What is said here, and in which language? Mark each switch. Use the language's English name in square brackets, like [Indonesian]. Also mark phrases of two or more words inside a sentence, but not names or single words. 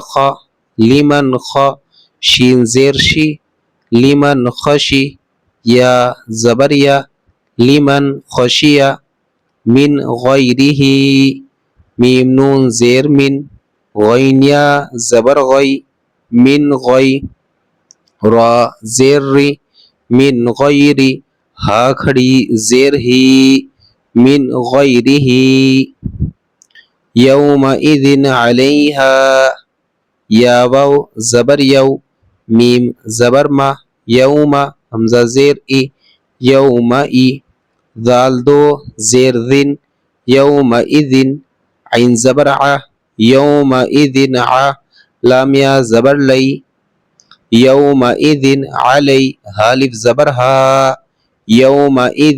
[Urdu] خا، لمن خا، شین زیر شی، لمن خشی، یا زبر یا، لمن خشیہ، من غیرہ، میم نون زیر من، غین یا زبر غی، من غی، را زیر ری، من غیری، ہا کھڑی زیر ہی، من غیرہ، یومئذ علیہا، یا واو زبر یو، میم زبر ما، یوم حمزہ زیر ای، یومئی، ذال 2 زیر ذن، یومئذ، عین زبر ع، یومئذ ع، لام یا زبر لی، یومئذ علی، حالف زبر ہا، یومئذ